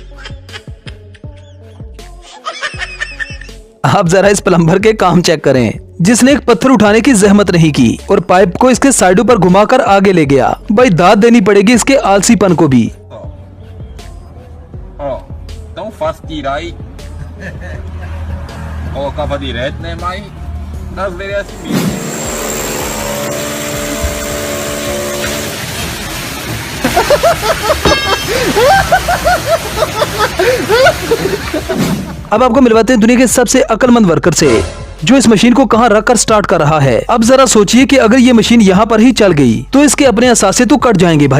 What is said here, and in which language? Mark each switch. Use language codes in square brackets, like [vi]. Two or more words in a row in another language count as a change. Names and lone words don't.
[hi] आप जरा इस प्लम्बर के काम चेक करें। जिसने एक पत्थर उठाने की जहमत नहीं की और पाइप को इसके साइडों पर घुमाकर आगे ले गया। भाई दाद देनी पड़ेगी इसके आलसीपन को भी। [pt] Oh, tão fácil tirar e colocava direto, né? Mas das vezes é assim mesmo. [hi] अब आपको मिलवाते हैं दुनिया के सबसे अक्लमंद वर्कर से, जो इस मशीन को कहां रखकर स्टार्ट कर रहा है। अब जरा सोचिए कि अगर ये मशीन यहाँ पर ही चल गई तो इसके अपने असासे तो कट जाएंगे भाई।